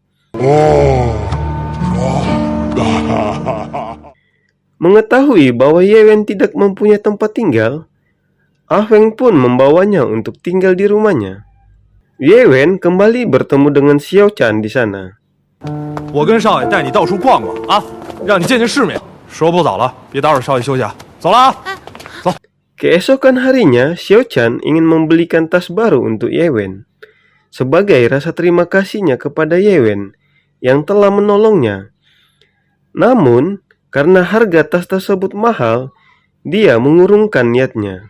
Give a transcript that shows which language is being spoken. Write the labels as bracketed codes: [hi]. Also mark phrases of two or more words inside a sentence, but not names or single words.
[id] Mengetahui bahwa Ye Wen tidak mempunyai tempat tinggal, Ah Feng pun membawanya untuk tinggal di rumahnya. Ye Wen kembali bertemu dengan Xiao Chan di sana. [zh] 我跟少爷带你到处逛逛啊，让你见见世面。时候不早了，别打扰少爷休息啊，走了啊，走。 [id] Keesokan harinya, Xiao Chan ingin membelikan tas baru untuk Ye Wen sebagai rasa terima kasihnya kepada Ye Wen yang telah menolongnya. Namun, karena harga tas tersebut mahal, dia mengurungkan niatnya.